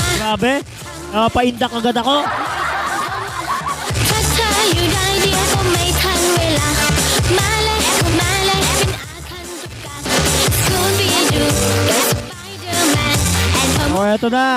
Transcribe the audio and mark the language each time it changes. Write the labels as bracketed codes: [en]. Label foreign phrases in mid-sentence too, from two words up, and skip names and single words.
[tl] Grabe. Paindak agad ako. [th] ถ้าเธออยู่ได้เดียวก็ไม่ทันเวลา มาเลยเข้ามาเลยเป็นอาคันตุกกะ [en] Scooby-Doo, the Spider-Man, and from [tl] O, eto na.